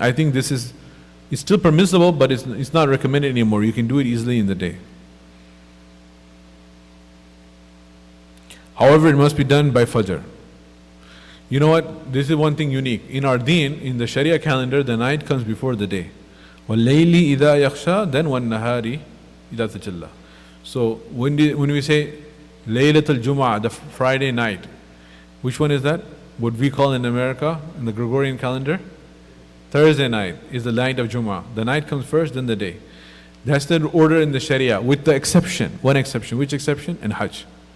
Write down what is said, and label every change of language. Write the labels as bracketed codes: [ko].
[en] I think this is, it's still permissible, but it's not recommended anymore. You can do it easily in the day. However, it must be done by Fajr. You know what? This is one thing unique. In our deen, in the Sharia calendar, the night comes before the day. [ar] وَاللَّيْلِ إِذَا يَخْشَى, then وَالنَّهَارِ إِذَا تَجَلَّى. [en] So when we say Laylatul Jum'ah, the Friday night, which one is that? What we call in America, in the Gregorian calendar, Thursday night is the night of Jum'ah. The night comes first, then the day. That's the order in the Sharia, with the exception, one exception. Which exception? In Hajj.